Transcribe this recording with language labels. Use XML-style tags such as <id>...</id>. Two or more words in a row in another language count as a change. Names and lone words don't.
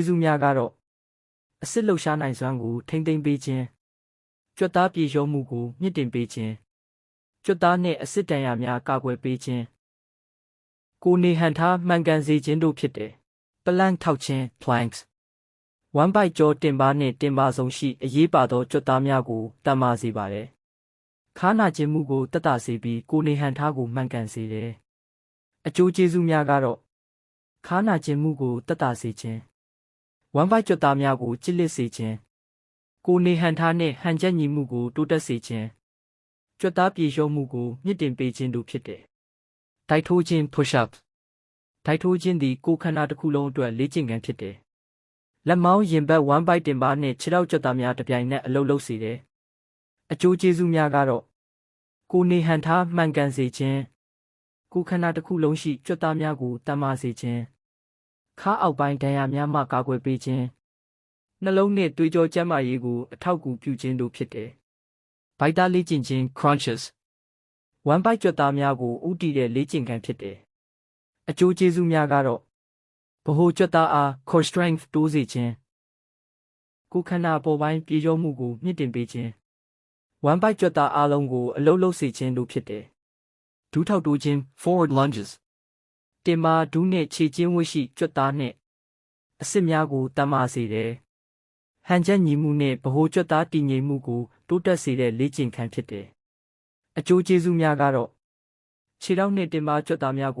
<my>ဇူးများကတော့အစစ်လှုပ်ရှားနိုင်စွမ်းကိုထိမ့်သိမ်းပေးခြင်းကြွက်သားပြေလျောမှုကိုမြင့်တင်ပေးခြင်းကြွက်သားနှင့်အစစ်တန်ရာများကာကွယ်ပေးခြင်းကိုယ်နေဟန်ထားမှန်ကန်စေခြင်းတို့ဖြစ်တယ်ပလန့်ထောက်ခြင်း planks ဝမ်းပိုက်ကြောတင်ပါနှင့်တင်ပါဆုံးရှိအရေးပါသောကြွက်သားများကိုတန်မာစေပါတယ်ခါးနာခြင်းမှုကိုတက်တာစေပြီးကိုယ်နေဟန်ထားကိုမှန်ကန်စေတယ်အ ကျိုးကျေးဇူးများကတော့ခါးနာခြင်းမှုကိုတက်တာစေခြင်းဝမ်းပိုက်ကြွက်သားများကိုကျစ်လစ်စေခြင်းကိုယ်နေဟန်ထားနှင့်ဟန်ချက်ညီမှုကိုတိုးတက်စေခြင်းကြွက်သားပြေလျောမှုကိုမြင့်တင်ပေးခြင်းတို့ဖြစ်တယ်။တိုက်ထိုးခြင်း push-up တိုက်ထိုးခြင်းသည်ကိုယ်ခန္ဓာတစ်ခုလုံးအတွက်လေ့ကျင့်ခန်းဖြစ်တယ်။လက်မောင်းရင်ဘတ်ဝမ်းပိုက်တင်ပါနှင့်ခြေထောက်ကြွက်သားများတစ်ပြိုင်နက်အလုပ်လုပ်စေတယ်။အကျိုးကျေးဇူးများကတော့ကိုယ် နေဟန်ထားမှန်ကန်စေခြင်းကိုယ်ခန္ဓာတစ်ခုလုံးရှိကြွက်သားများကိုတန်မာစေခြင်းခါးအောက်ပိုင်းဒဏ်ရာများမှကာကွယ်ပေးခြင်းနှလုံးနှင့်သွေးကြောကျန်းမာရေးကိုအထောက်အကူပြုခြင်းတို့ဖြစ်တယ်။ဗိုက်သားလေ့ကျင့်ခြင်း crunches ဝမ်းပိုက်ကြွက်သားများကိုဥတည်တဲ့လေ့ကျင့်ခန်းဖြစ်တယ်။အကျိုးကျေးဇူး များကတော့ဗဟိုကြွက်သားအား</my> <en>core strength</en> <my>တိုးစေခြင်းကိုယ်ခန္ဓာပေါ်ပိုင်းပြေလျောမှုကိုမြင့်တင်ပေးခြင်းဝမ်းပိုက်ကြွက်သားအားလုံးကိုအလုပ်လုပ်စေခြင်းတို့ဖြစ်တယ်။ဒူးထောက်တိုးခြင်း</my> <en>forward lunges</en> <my>တင်မာဒူးနှင့်ခြေကျင်းဝတ်ရှိကြွက်သားနှင့် အစစ်များကိုတန်မာစေတယ်။ဟန်ချက်ညီမှုနှင့်ဗဟိုကြွက်သားတည်ငြိမ်မှုကိုတိုးတက်စေတဲ့လေ့ကျင့်ခန်းဖြစ်တယ်။အကျိုးကျေးဇူးများကတော့ခြေထောက်နှင့်တင်ပါကြွက်သားများ</my>